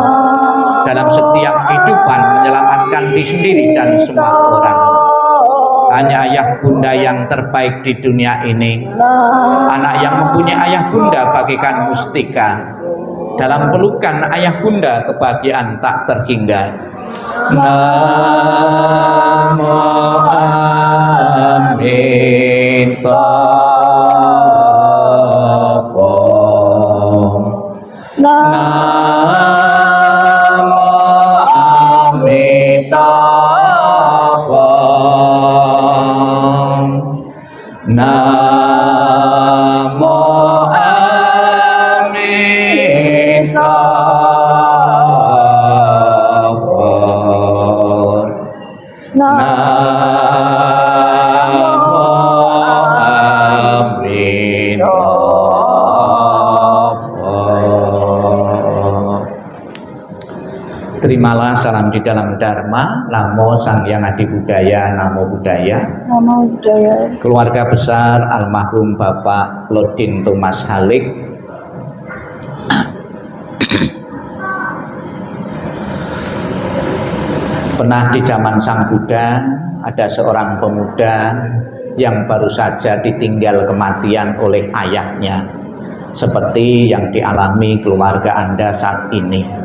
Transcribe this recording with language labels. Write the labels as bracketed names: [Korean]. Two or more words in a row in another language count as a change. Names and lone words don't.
[Indonesian] Dalam setiap kehidupan menyelamatkan diri sendiri dan semua orang. hanya ayah bunda yang terbaik di dunia ini. Anak yang mempunyai ayah bunda bagaikan mustika. Dalam pelukan ayah bunda kebahagiaan tak terhingga. [Sanskrit] Namo Amitabha. Namo Amitabha. Namo Amitabha. Namo Amitabha. [Indonesian] Terimalah salam di dalam Dharma. [Sanskrit] Namo Sang Hyang Adi Budaya, Namo Buddhaya. Namo Buddhaya. [Indonesian] Keluarga besar almarhum Bapak Lodin Thomas Halik, pernah di zaman Sang Buddha ada seorang pemuda yang baru saja ditinggal kematian oleh ayahnya, seperti yang dialami keluarga Anda saat ini.